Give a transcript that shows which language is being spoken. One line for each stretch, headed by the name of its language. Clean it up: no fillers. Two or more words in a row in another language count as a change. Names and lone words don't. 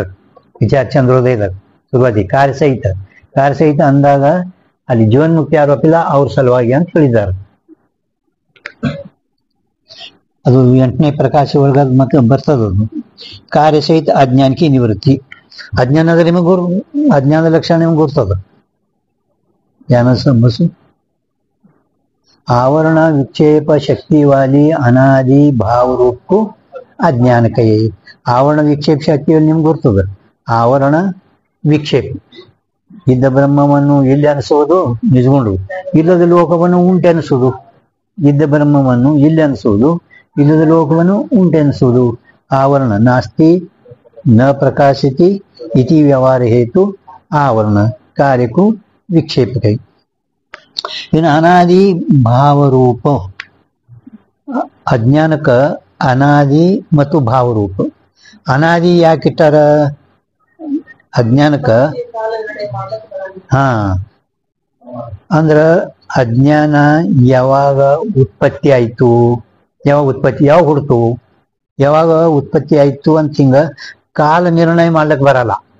Kannada: ವಿಚಾರ ಚಂದ್ರೋದಯದಾಗ ಶುರುವಾತಿ ಕಾರ್ಯ ಸಹಿತ ಅಂದಾಗ ಅಲ್ಲಿ ಜೀವನ್ ಮುಕ್ತಿ ಯಾರು ಒಪ್ಪಿಲ್ಲ ಅವ್ರ ಸಲುವಾಗಿ ಅಂತ ಹೇಳಿದ್ದಾರೆ. ಅದು 8ನೇ ಪ್ರಕಾಶ ಒಳಗ ಮತ್ತೆ ಬರ್ತದದು. ಕಾರ್ಯ ಸಹಿತ ಅಜ್ಞಾನಕ್ಕೆ ನಿವೃತ್ತಿ. ಅಜ್ಞಾನ ಅಂದ್ರೆ ನಿಮಗೆ ಅಜ್ಞಾನದ ಲಕ್ಷಣ ನಿಮ್ಗೆ ಗುರ್ತದ. ಜ್ಞಾನ ಸಮಸ್ಯೆ
Hindi: आवरण विक्षेप शक्ति वाली अनादि भाव रूप को अज्ञान कहे.
Kannada: ಆವರಣ ವಿಕ್ಷೇಪ ಶಕ್ತಿ ನಿಮ್ಗೆ ಗುರ್ತದ. ಆವರಣ ವಿಕ್ಷೇಪ ಇದ್ದ ಬ್ರಹ್ಮವನ್ನು ಇಲ್ಲಿ ಅನಿಸೋದು ನಿಜಗೊಂಡು, ಇಲ್ಲದ ಲೋಕವನ್ನು ಉಂಟೆ ಅನಿಸೋದು. ಇದ್ದ ಬ್ರಹ್ಮವನ್ನು ಇಲ್ಲಿ ಅನಿಸೋದು, ಇಲ್ಲದ ಲೋಕವನ್ನು ಉಂಟೆ ಅನಿಸೋದು.
Sanskrit: आवरण नास्ति न प्रकाशिति इति
Hindi: व्यवहार हेतु आवरण कार्य को विक्षेप कहे.
Kannada: ಇನ್ನು ಅನಾದಿ ಭಾವರೂಪ. ಅಜ್ಞಾನಕ್ಕ ಅನಾದಿ ಮತ್ತು ಭಾವರೂಪ. ಅನಾದಿ ಯಾಕಿಟ್ಟಾರ ಅಜ್ಞಾನಕ್ಕ? ಅಂದ್ರ ಅಜ್ಞಾನ ಯಾವಾಗ ಉತ್ಪತ್ತಿ ಆಯ್ತು, ಯಾವಾಗ ಹುಡ್ತು, ಯಾವಾಗ ಉತ್ಪತ್ತಿ ಆಯ್ತು ಅಂತ ಹಿಂಗ ಕಾಲ ನಿರ್ಣಯ ಮಾಡ್ಲಿಕ್ಕೆ ಬರಲ್ಲ.